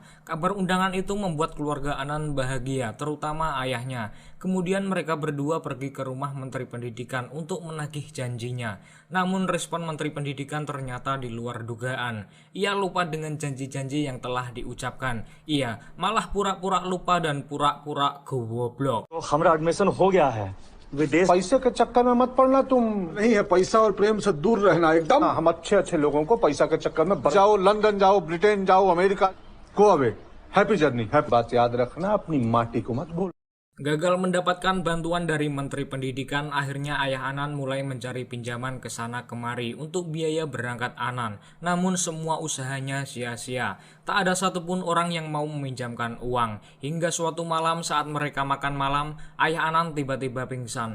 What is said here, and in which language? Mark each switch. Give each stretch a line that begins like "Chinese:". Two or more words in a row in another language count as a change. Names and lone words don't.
Indonesian: Kabar undangan itu membuat keluarga Anand bahagia, terutama ayahnya. Kemudian mereka berdua pergi ke rumah Menteri Pendidikan untuk menagih janjinya. Namun respon Menteri Pendidikan ternyata di luar dugaan. Ia lupa dengan janji-janji yang telah diucapkan. Ia malah pura-pura lupa dan pura-pura goblok.
Hindi: हमारा एडमिशन हो गया है। पैसे के चक्कर में मत पड़ना तुम। नहीं है, पैसा और प्रेम से दूर रहना एकदम। हम अच्छे लोगों को पैसा के चक्कर में जाओ, लंदन जाओ, ब्रिटेन जाओ, अमेरिका को अवे।
English: happy journey.
Hindi: बात याद रखना, अपनी माटी को मत भूल।
Indonesian: Gagal mendapatkan bantuan dari Menteri Pendidikan, akhirnya ayah Anand mulai mencari pinjaman ke sana kemari untuk biaya berangkat Anand. Namun semua usahanya sia-sia. Tak ada satupun orang yang mau meminjamkan uang. Hingga suatu malam saat mereka makan malam, ayah Anand tiba-tiba pingsan.